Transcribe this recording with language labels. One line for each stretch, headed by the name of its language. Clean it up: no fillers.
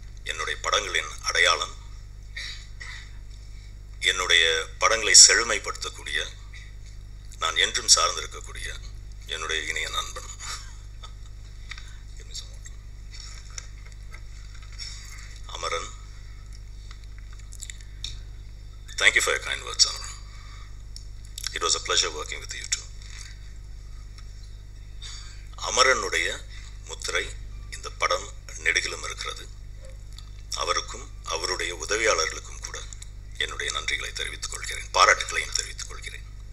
Tamil: என்னுடைய படங்களின் அடையாளம், என்னுடைய படங்களை செழுமைப்படுத்தக்கூடிய, நான் என்றும் சார்ந்திருக்கக்கூடிய என்னுடைய இனிய நண்பன் Amaran.
English: Thank you for your kind words, Amaran. It was a pleasure working with you too.
Tamil: அமரனுடைய முத்திரை இந்த படம் நெடுகிலும் இருக்கிறது. அவருக்கும் அவருடைய உதவியாளர்களுக்கும் கூட என்னுடைய நன்றிகளை தெரிவித்துக் கொள்கிறேன், பாராட்டுகளையும் தெரிவித்துக் கொள்கிறேன்.